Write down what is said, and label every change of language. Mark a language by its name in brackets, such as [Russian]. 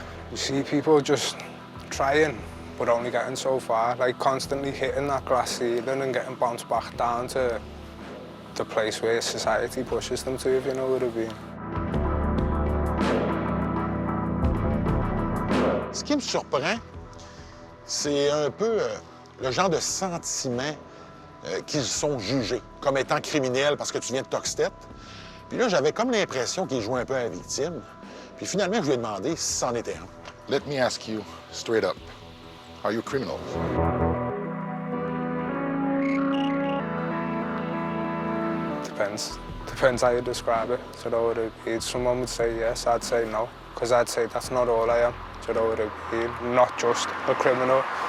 [English] You see people just trying, but only getting so far, like constantly hitting that glass ceiling and getting bounced back down to the place where society pushes them to, if you know what I mean. [French] Ce qui me surprend, c'est un peu le genre de sentiment qu'ils sont jugés comme étant criminels parce que tu viens de Toxteth. Puis là, j'avais comme l'impression qu'ils jouaient un peu à la victime. Puis finalement, je lui ai demandé si c'en était un. [English] Let me ask you straight up. Are you criminals? depends. Depends how you describe it. Do you know what I mean? Someone would say yes, I'd say no. Because I'd say that's not all I am. Do you know what I mean? Not just a criminal.